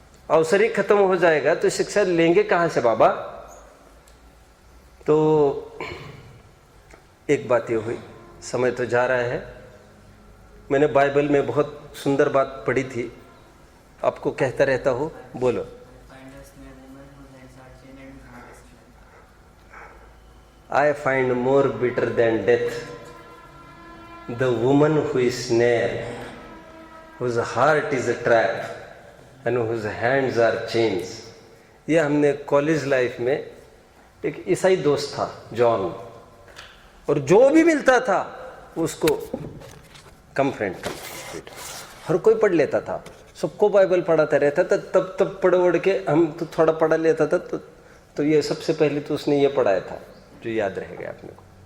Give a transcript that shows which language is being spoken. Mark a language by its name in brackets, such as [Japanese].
[Hindi] अवसर ही खत्म हो जाएगा तो शिक्षा लेंगे कहां से बाबा। तो एक बात ये हुई, समय तो जा रहा है। मैंने बाइबल में बहुत सुंदर बात पढ़ी थी, आपको कहता रहता हूं, बोलो। [English] I find more bitter than death the woman who is snare, whose heart is a trap, and whose hands are chains. [Hindi] ये हमने कॉलेज लाइफ में, एक ईसाई दोस्त था जॉन, और जो भी मिलता था उसको कम फ्रेंड, हर कोई पढ़ लेता था, सबको बाइबल पढ़ाता रहता था। तब पढ़ उड़ के हम तो थोड़ा पढ़ा लेता था, तो ये सबसे पहले तो उसने ये पढ़ाया था जो याद रह गया अपने को।